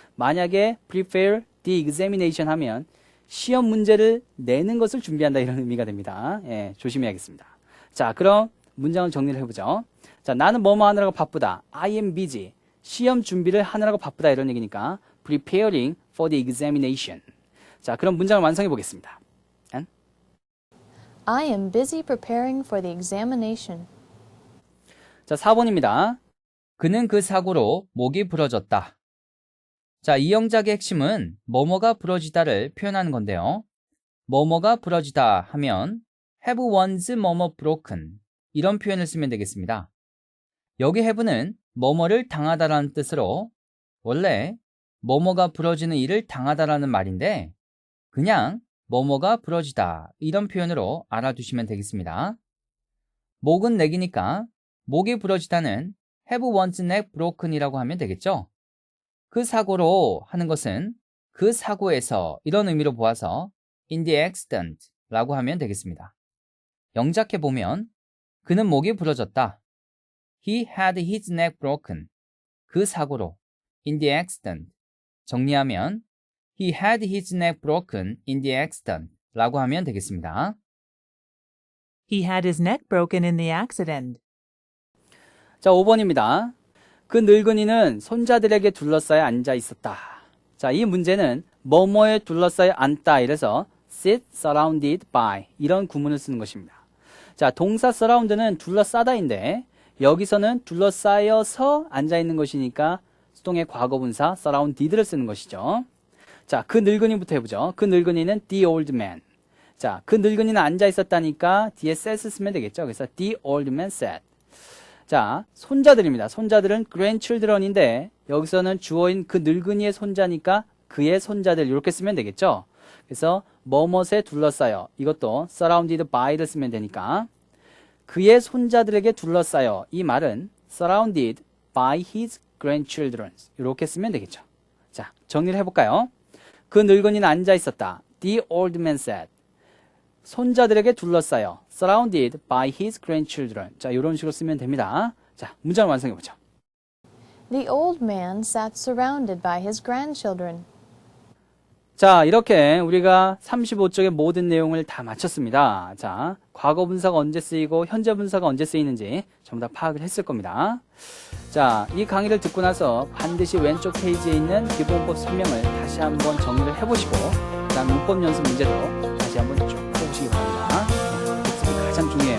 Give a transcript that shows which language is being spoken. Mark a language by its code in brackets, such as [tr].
[ko] 만약에 [en] prepare the examination [ko] 하면 시험 문제를 내는 것을 준비한다 이런 의미가 됩니다. 예, 조심해야겠습니다. 자, 그럼 문장을 정리를 해보죠. 자, 나는 뭐뭐 하느라고 바쁘다. [en] I am busy. [ko] 시험 준비를 하느라고 바쁘다 이런 얘기니까 [en] preparing for the examination. [ko] 자, 그럼 문장을 완성해 보겠습니다. [en] I am busy preparing for the examination. [ko] 자, 4번입니다. 그는 그 사고로 목이 부러졌다. 자, 이 영작의 핵심은 뭐뭐가 부러지다를 표현하는 건데요. 뭐뭐가 부러지다 하면 [en] have one's [ko] 뭐뭐 broken 이런 표현을 쓰면 되겠습니다. 여기 have는 뭐뭐를 당하다라는 뜻으로 원래 뭐뭐가 부러지는 일을 당하다라는 말인데 그냥 뭐뭐가 부러지다 이런 표현으로 알아두시면 되겠습니다. 목은 내기니까 목이 부러지다는 [en] have one's neck broken [ko] 이라고 하면 되겠죠. 그 사고로 하는 것은 그 사고에서 이런 의미로 보아서 [en] in the accident [ko] 라고 하면 되겠습니다. 영작해 보면 그는 목이 부러졌다. [en] He had his neck broken. [ko] 그 사고로 [en] in the accident. [ko] 정리하면 [en] He had his neck broken in the accident [ko] 라고 하면 되겠습니다. [en] He had his neck broken in the accident. [ko] 자, 5번입니다. 그 늙은이는 손자들에게 둘러싸여 앉아 있었다. 자, 이 문제는 뭐뭐에 둘러싸여 앉다 이래서 [en] sit surrounded by [ko] 이런 구문을 쓰는 것입니다. 자, 동사 surround는 둘러싸다인데 여기서는 둘러싸여서 앉아 있는 것이니까 수동의 과거분사 surrounded를 쓰는 것이죠. 자, 그 늙은이부터 해보죠. 그 늙은이는 [en] the old man. [ko] 자, 그 늙은이는 앉아 있었다니까 뒤에 sat 쓰면 되겠죠. 그래서 [en] the old man sat. [ko] 자, 손자들입니다. 손자들은 grandchildren인데 여기서는 주어인 그 늙은이의 손자니까 그의 손자들 이렇게 쓰면 되겠죠. 그래서 뭐뭇에 둘러싸여 이것도 surrounded by를 쓰면 되니까 그의 손자들에게 둘러싸여 이 말은 [en] surrounded by his grandchildren [ko] 이렇게 쓰면 되겠죠. 자, 정리를 해볼까요? 그 늙은이는 앉아 있었다. [en] The old man sat. [ko] 손자들에게 둘러싸여 [en] surrounded by his grandchildren. [ko] 자, 이런 식으로 쓰면 됩니다. 자, 문장을 완성해보죠. [en] The old man sat surrounded by his grandchildren. [ko] 자, 이렇게 우리가 35쪽의 모든 내용을 다 마쳤습니다. 자, 과거 분사가 언제 쓰이고 현재 분사가 언제 쓰이는지 전부 다 파악을 했을 겁니다. 자, 이 강의를 듣고 나서 반드시 왼쪽 페이지에 있는 기본법 설명을 다시 한번 정리를 해보시고 그다음 문법 연습 문제도 다시 한번 쭉 해보시기 바랍니다. 복습이 가장 중요해요.